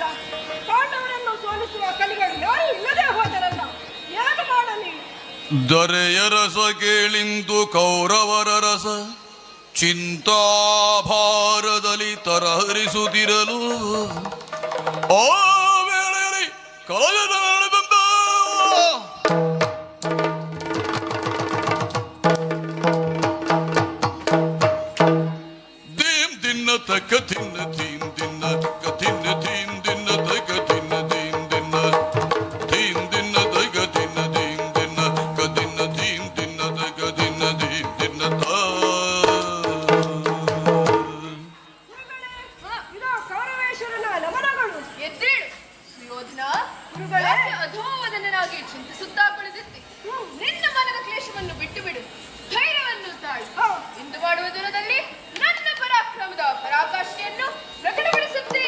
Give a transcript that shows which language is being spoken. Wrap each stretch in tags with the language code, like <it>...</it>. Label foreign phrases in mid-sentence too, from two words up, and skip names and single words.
<kn>ಪಾಂಡವರನ್ನು ಸೋಲಿಸುವ ಕಲಿಗಳು ಯಾರು ಇಲ್ಲದೆ ಹೋದರಲ್ಲ, ಏನು ಮಾಡಲಿ? ದೊರೆಯ ರಸ ಕೇಳಿಂದು ಕೌರವರ ರಸ ಚಿಂತಾಭಾರದಲ್ಲಿ ತರಹರಿಸುತ್ತಿರಲು ಆ ವೇಳೆಯಲ್ಲಿ ಕಲಯದ ನಡೆದಂತ ದೀಮ್ ದಿನ್ನ ತಕ್ಕ ತಿನ್ನ ದೀಮ್ ದಿನ್ನ ತಕ್ಕ ತಿನ್ನ ದೀಮ್ ದಿನ್ನ ತಕ್ಕ ತಿನ್ನ ದೀಮ್ ದಿನ್ನ ದೀಮ್ ದಿನ್ನ ತಕ್ಕ ತಿನ್ನ ದೀಮ್ ದಿನ್ನ ತಕ್ಕ ತಿನ್ನ ದೀಮ್ ದಿನ್ನ ತಕ್ಕ ತಿನ್ನ ದೀಮ್ ದಿನ್ನ ಇದು ಕೌರವೇಶ್ವರನ ನಮನಗಳು. ಎದ್ದೇಳು ಸುಯೋಧನ. ಯಾಕೆ ಅಧೋವದನಾಗಿ ಚಿಂತಿಸುತ್ತಾ ಕುಳಿತಿದ್ದೆ? ನಿನ್ನ ಮನದ ಕ್ಲೇಶವನ್ನು ಬಿಟ್ಟು ಬಿಡು, ಧೈರ್ಯವನ್ನು ತಾಳು. ಇಂದು ಮಾಡುವ ದಿನದಲ್ಲಿ ನನ್ನ ಪರಾಕ್ರಮದ ಪರಾಕಾಷ್ಠೆಯನ್ನು ಪ್ರಕಟಪಡಿಸುತ್ತೇನೆ.</kn>